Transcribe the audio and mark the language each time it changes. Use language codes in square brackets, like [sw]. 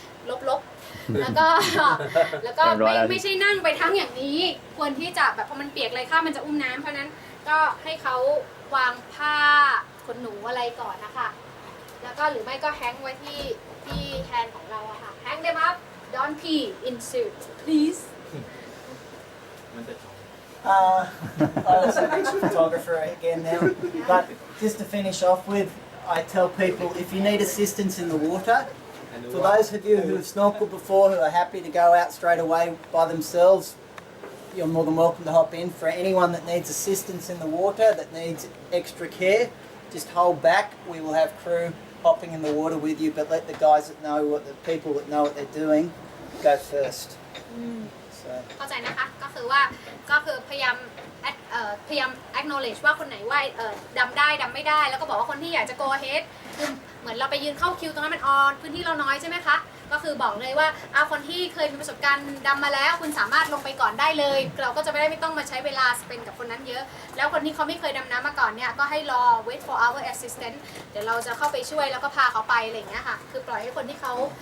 [th] ลบแล้วก็ไม่ใช่นั่งไปทั้งอย่างนี้ควรที่จะแบบพอมันเปียกลายค่ามันจะอุ้มน้ำเพราะนั้นก็ให้เขาวางผ้าขนหนูอะไรก่อนนะคะแล้วก็หรือไม่ก็แฮงไว้ที่แฮนด์ของเราอะค่ะแฮง [en] them up don't pee in suit please [th] มันจะ [en] I also mentioned photographer again now, but just to finish off with, I tell people if you need assistance in the water, for those of you who have snorkeled before who are happy to go out straight away by themselves, you're more than welcome to hop in. For anyone that needs assistance in the water, that needs extra care, just hold back. We will have crew hopping in the water with you, but let the guys that know the people that know what they're doing go first. [th] เข้าใจนะคะก็คือพยายาม acknowledge ว่าคนไหนว่าดำได้ดำไม่ได้แล้วก็บอกว่าคนที่อยากจะ [en] go ahead [th] คือเหมือนเราไปยืนเข้าคิวตรงนั้นมันพื้นที่เราน้อยใช่ไหมคะก็คือบอกเลยว่าคนที่เคยมีประสบการณ์ดำมาแล้วคุณสามารถลงไปก่อนได้เลยเราก็จะไม่ต้องมาใช้เวลาสเปนกับคนนั้นเยอะแล้วคนที่เขาไม่เคยดำน้ำมาก่อนเนี่ยก็ให้รอ [en] wait for our assistant [th] เดี๋ยวเราจะเข้าไปช่วยแล้วก็พาเขาไปอะไรอย่างเงี้ยค่ะคือปล่อยให้คนที่เขา